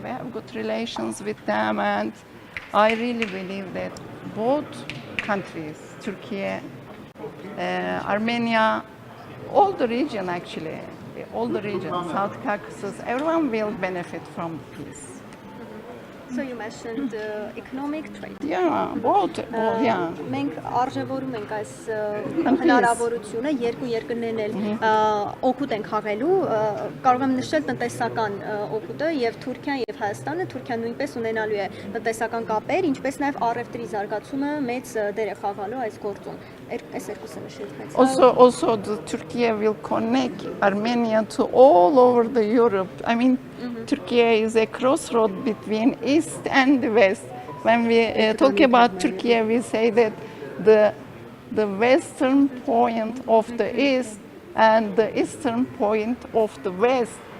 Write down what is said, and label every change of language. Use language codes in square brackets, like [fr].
[en] We have good relations with them, and I really believe that both countries, Turkey, Armenia, all the region actually, South Caucasus, everyone will benefit from peace. So you mentioned economic trade. Yeah, both, yeah. [hy] Մենք արժևորում ենք այս հնարավորությունը երկու երկրներն էլ օգուտ են խաղելու, կարող եմ նշել տնտեսական օգուտը եւ Թուրքիան եւ Հայաստանը, Թուրքիան նույնպես ունենալու է տնտեսական կապեր, ինչպես նաեւ առևտրի զարգացումը մեծ դեր է խաղալու այս գործում։ Այս երկուսը նշեցի։ [en] Also Turkey will connect Armenia to all over the Europe. I mean, Turkey is a crossroad between East and the West. when we talk about Turkey, we say that the western point of the east and the eastern point of the west.